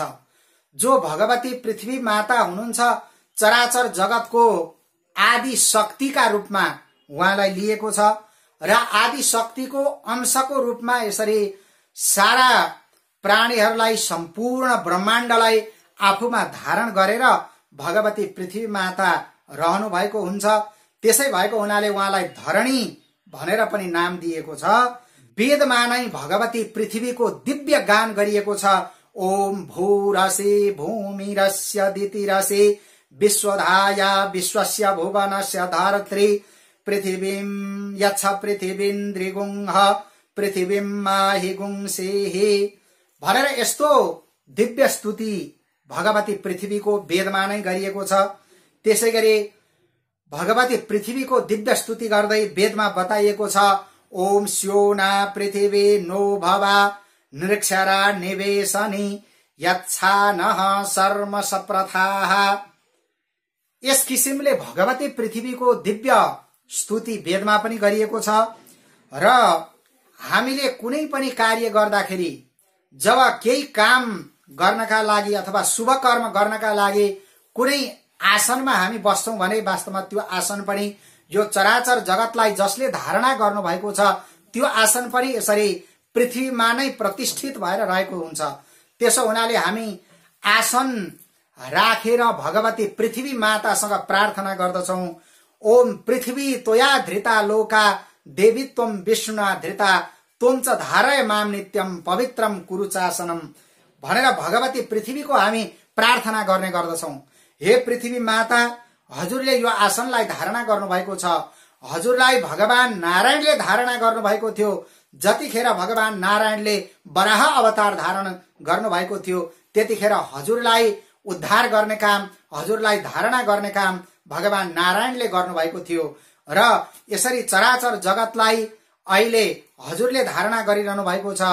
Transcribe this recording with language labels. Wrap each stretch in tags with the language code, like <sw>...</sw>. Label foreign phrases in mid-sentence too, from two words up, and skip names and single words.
<ne>जो भगवती पृथ्वी माता हुनुहुन्छ, चराचर जगतको आदि शक्तिका रूपमा उहाँलाई लिएको छ र आदि शक्तिको अंशको रूपमा यसरी सारा प्राणीहरूलाई, सम्पूर्ण ब्रह्माण्डलाई आफूमा धारण गरेर भगवती पृथ्वी माता रहनु भएको हुन्छ। त्यसै भएको हुनाले उहाँलाई धरणी भनेर पनि नाम दिएको छ। वेदमा नै भगवती पृथ्वीको दिव्य गान गरिएको छ।</ne> <sa>ओम भूरसे भूमिरस्य दितिरसे विश्वधाया विश्वस्य भुवनस्य धरत्री पृथिवीं यच्छ पृथिवीन्द्रिगुंह पृथिवीं माहि गुंसेहि</sa> <ne>भनेर यस्तो दिव्य स्तुति भगवती पृथ्वीको वेदमा नै गरिएको छ। त्यसैगरी भगवती पृथ्वीको दिव्य स्तुति गर्दै वेदमा बताइएको छ</ne> <sa>ओम स्योना पृथिवी नो भवा निरक्षरा निवेशनी यच्छा नः शर्म सप्रथाः।</sa> <ne>यस किसिमले भगवती पृथ्वीको दिव्य स्तुति वेदमा पनि गरिएको छ र हामीले कुनै पनि कार्य गर्दाखेरि जब केही काम गर्नका लागि अथवा शुभ कर्म गर्नका लागि कुनै आसनमा हामी बस्छौं भने वास्तवमा त्यो आसन पनि यो चराचर जगतलाई जसले धारणा गर्नु भएको छ त्यो आसन पनि यसरी पृथ्वीमा नै प्रतिष्ठित भएर रहेको हुन्छ। त्यसो हुनाले हामी आसन राखेर भगवती पृथ्वी मातासँग प्रार्थना गर्दछौं</ne> <sa>ओम पृथ्वी त्वया धृता लोका देवी त्वं विष्णुना धृता त्वं च धारय माम नित्यम पवित्रम कुरुचासनम</sa> <ne>भनेर भगवती पृथ्वीको हामी प्रार्थना गर्ने गर्दछौं। हे पृथ्वी माता हजुरले यो आसनलाई धारणा गर्नुभएको छ। हजुरलाई भगवान नारायणले धारणा गर्नुभएको थियो। जतिखेर भगवान नारायणले वराह अवतार धारण गर्नुभएको थियो त्यतिखेर हजुरलाई उद्धार गर्ने काम हजुरलाई धारणा गर्ने काम भगवान नारायणले गर्नुभएको थियो र यसरी चराचर जगतलाई अहिले हजुरले धारणा गरिरहनु भएको छ।</ne>